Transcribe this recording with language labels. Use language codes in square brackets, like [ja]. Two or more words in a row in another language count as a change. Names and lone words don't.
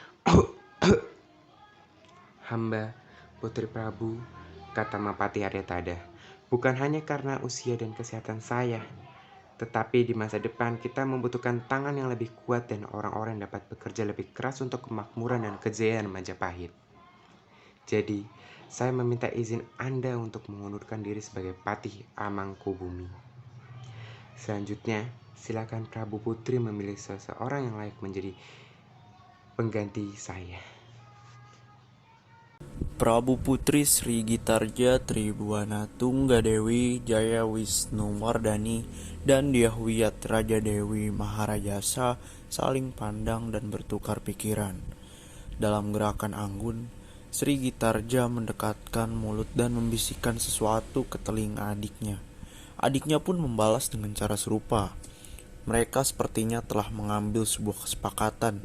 [id] Hamba, Putri Prabu, kata Mahapati Aryatadah, bukan hanya karena usia dan kesehatan saya, tetapi di masa depan kita membutuhkan tangan yang lebih kuat dan orang-orang yang dapat bekerja lebih keras untuk kemakmuran dan kejayaan Majapahit. Jadi, saya meminta izin Anda untuk mengundurkan diri sebagai Patih Amangkubumi. Selanjutnya, silakan Prabu Putri memilih seseorang yang layak menjadi pengganti saya. Prabu Putri Sri Gitarja Tribuana Tunggadewi Jaya Wisnuwardhani dan Dyahwiyat Raja Dewi Maharajasa saling pandang dan bertukar pikiran. Dalam gerakan anggun, Sri Gitarja mendekatkan mulut dan membisikkan sesuatu ke telinga adiknya. Adiknya pun membalas dengan cara serupa. Mereka sepertinya telah mengambil sebuah kesepakatan.